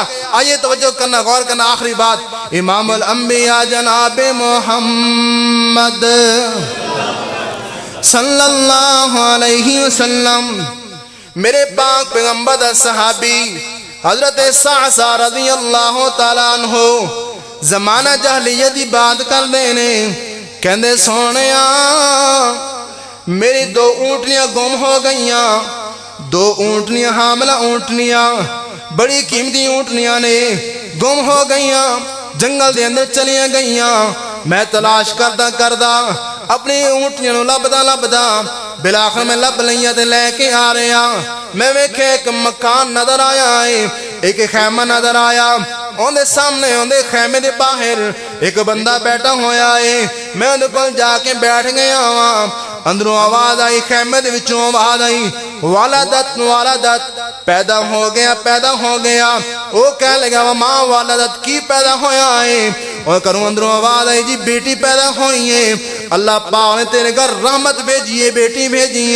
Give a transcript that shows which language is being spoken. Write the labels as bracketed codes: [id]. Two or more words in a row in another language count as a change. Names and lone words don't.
[pa] آئیے توجہ کرنا، غور کرنا۔ آخری بات، امام الانبیاء جناب محمد [ar] صلی اللہ علیہ وسلم، [pa] میرے پاک پیغمبر دا صحابی حضرت سعصع [ar] رضی اللہ تعالیٰ عنہ [pa] زمانہ جہلیت دی بات کر دینے، کہندے سونیا میری 2 اونٹنیاں گم ہو گئیاں، 2 اونٹنیاں حاملہ اونٹنیاں بڑی قیمتی اونٹنیاں نے گم ہو گئیاں، جنگل دے اندر چلیاں گئیاں، میں تلاش کردہ اپنی اونٹنیاں نو لبدا بلاخر میں لب لئیاں تے لے کے آ رہے ہیں، میں ویکھے ایک مکان نظر آیا ہے، ایک خیمہ نظر آیا، اندے سامنے اندے خیمے دے باہر ایک بندہ بیٹھا ہویا ہے، میں اندے کول جا کے بیٹھ گیا ہاں، اندروں آواز آئی، خیمے دے وچوں آواز آئی، والدت پیدا ہو گیا، وہ کہہ لگا ماں والدت کی پیدا ہویا ہے، اور کروں اندروں آواز آئی جی بیٹی پیدا ہوئی ہے، اللہ پاک نے تیرے گھر رحمت بھیجیے، بیٹی بھیجیے۔